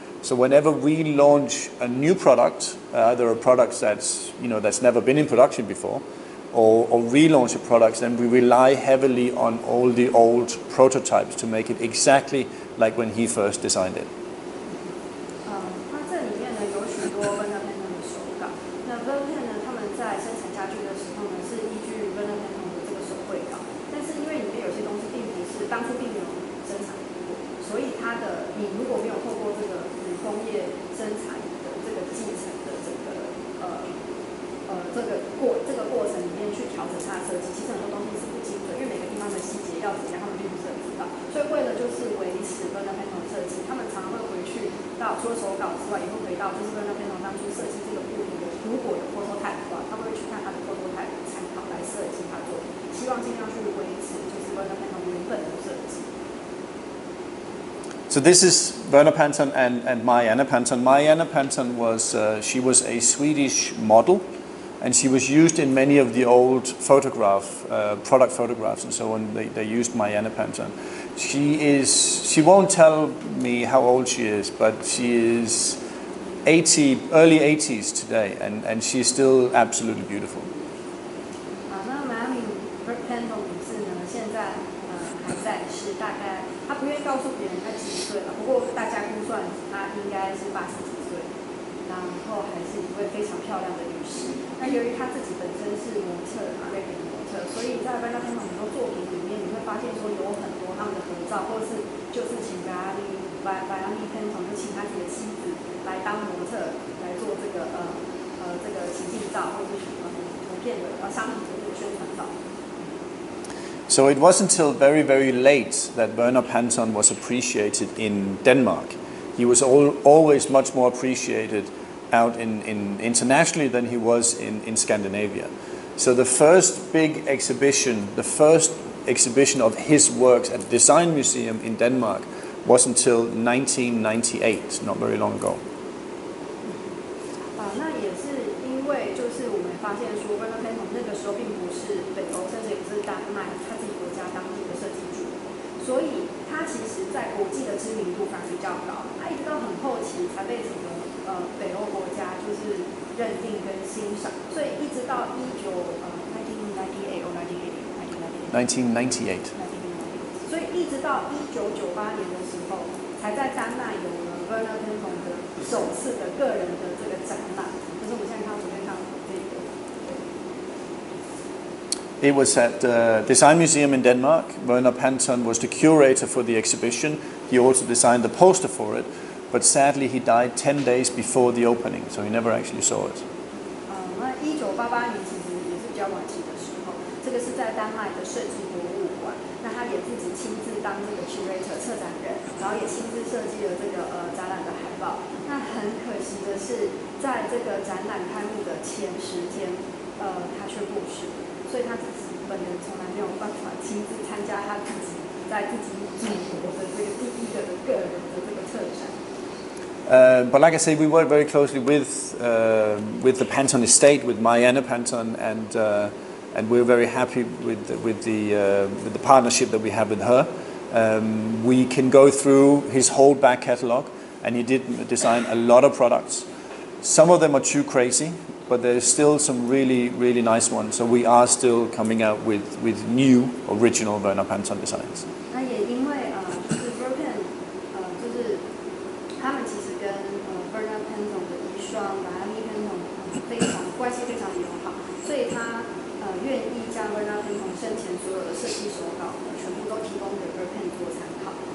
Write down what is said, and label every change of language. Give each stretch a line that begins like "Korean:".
English: So whenever we launch a new product, either a product that's never been in production before, or relaunch a product, then we rely heavily on all the old prototypes to make it exactly like when he first designed it.
Chinese: 那这里面呢有许多 Verpan 的手稿。那 Verpan 呢，他们在生产家具的时候呢，是依据 Verpan 的这个手绘稿，但是因为里面有些东西并不是当初并没有生产过，所以你如果没有透过这个手工业生产的这个继承的这个过程里面去调整它的设计，其实很多东西是不精的，因为每个地方的细节要怎样，他们并不是很知道。所以为了就是维持 Verpan 设计，他们常常会回去到除了手稿之外，也会回到就是 Verpan 当初设计这个物品的，如果有 prototype 的话，他们会去看他的 prototype 参考来设计他作品，希望尽量去维持就是 Verpan 原本的设计。
English: So this is Werner Panton and Marianne Panton. Marianne Panton she was a Swedish model. And she was used in many of the old product photographs and so on. They used Marianne Panton. She won't tell me how old she is, but she is early 80s today, and she is still absolutely beautiful.
Chinese: 那 Marianne Panton 女士呢，现在还在世，大概她不愿意告诉别人她几岁了，不过大家估算她应该是80几岁。然后还是一位非常漂亮的女士。那由于她自己本身是模特，瑞典的模特，所以在 Verpan 很多作品里面，你会发现说有很多他们的合照，或者是就是请Verpan 就请他自己的妻子来当模特，来做这个情境照或者是图片的商品的这个宣传照。
English: So it wasn't until very, very late that Werner Panton was appreciated in Denmark. He was always much more appreciated out internationally than he was in Scandinavia. So the first big exhibition, of his works at the Design Museum in Denmark was until 1998, not very long ago.
Chinese: 那也是因为就是我们发现说 Verpan 那个时候并不是北欧，甚至也是丹麦他自己国家当地的设计主流，所以他其实在国际的知名度反而比较高。他一直到很后期才被整个北欧国家就是认定跟欣赏，所以一直到
English: 1998 or 1998，
Chinese: 所以一直到1998年的时候，才在丹麦有了 Verpan 的首次的个人的这个展览，就是我们现在昨天看到这个。
English: It was at the Design Museum in Denmark. Verpan was the curator for the exhibition. He also designed the poster for it, but sadly he died 10 days before the opening, so he never actually saw it.
Chinese: 那1988年其实也是比较晚期的时候，这个是在丹麦的设计博物馆，那他也自己亲自当这个 curator 策展人，然后也亲自设计了这个展览的海报。那很可惜的是，在这个展览开幕的前10天，他却过世，所以他自己本人从来没有办法亲自参加他自己在自己祖国的这个第一个的个人的这个策展。
English: But like I say, we work very closely with the Panton estate, with Marianne Panton, and we're very happy with the partnership that we have with her. We can go through his whole back catalogue, and he did design a lot of products. Some of them are too crazy, but there's still some really, really nice ones. So we are still coming out with new, original Verpan Panton designs.
Chinese: 那也因为就是 Verpan 就是他们其实跟Verpan Panton 的遗孀 Marianne Panton 关系非常的友好，所以他愿意将 Verpan Panton 生前所有的设计手稿全部都提供给 Verpan 做参考。